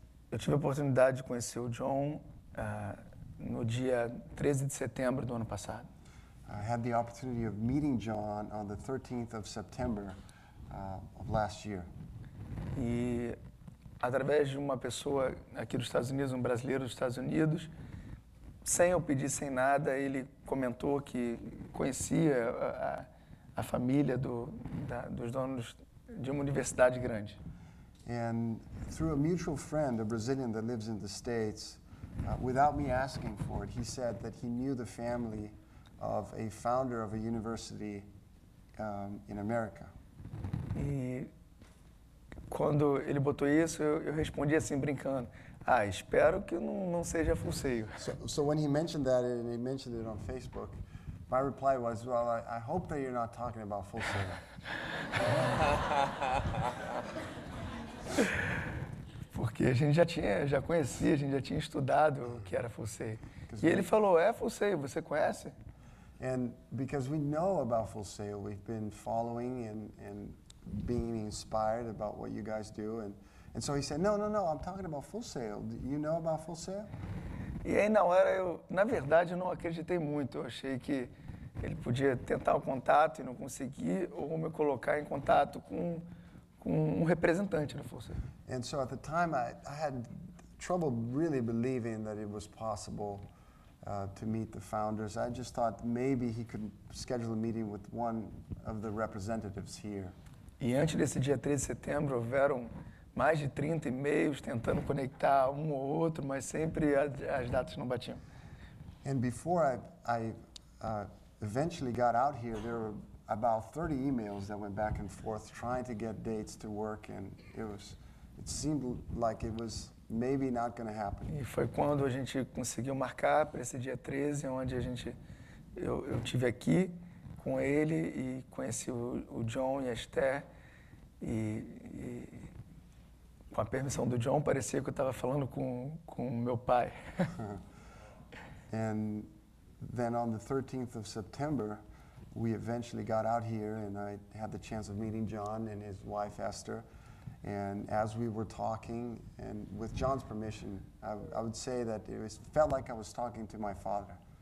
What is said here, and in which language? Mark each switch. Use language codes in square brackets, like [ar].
[pt] Eu tive a oportunidade de conhecer o John no dia 13 de setembro do ano passado. [en] I had the opportunity of meeting John on the 13th of September of last year. [pt] E através de uma pessoa aqui dos Estados Unidos, um brasileiro dos Estados Unidos, sem eu pedir, sem nada, ele comentou que conhecia a família dos donos de uma universidade grande. [en] And through a mutual friend, a Brazilian that lives in the States, without me asking for it, he said that he knew the family of a founder of a university in America. [pt] E quando ele botou isso, eu respondi assim, brincando, espero que não seja Full Sail. [en] So when he mentioned that, and he mentioned it on Facebook, my reply was, well, I hope that you're not talking about Full Sail. [pt] Porque a gente já conhecia, a gente já tinha estudado o que era Full Sail. E ele falou, Full Sail, você conhece? [en] And because we know about Full Sail, we've been following and being inspired about what you guys do. And so he said, no, I'm talking about Full Sail. Do you know about Full Sail? [pt] E aí, na hora, na verdade, eu não acreditei muito. Eu achei que ele podia tentar o contato e não conseguir, ou me colocar em contato com um representante da Full Sail. [en] And so at the time, I had trouble really believing that it was possible to meet the founders. I just thought maybe he could schedule a meeting with one of the representatives here. [pt] E antes desse dia 13 de setembro, houveram mais de 30 e-mails tentando conectar um ou outro, mas sempre as datas não batiam. [en] And before I eventually got out here, there were about 30 emails that went back and forth trying to get dates to work, and it seemed like it was maybe not going to happen. [pt] E foi quando a gente conseguiu marcar para esse dia 13, onde eu tive aqui com ele e conheci o John e a Esther, e com a permissão do John, parecia que eu estava falando com meu pai. [en] And then on the 13th of September, we eventually got out here, and I had the chance of meeting John and his wife Esther. And as we were talking, and with John's permission, I would say that felt like I was talking to my father.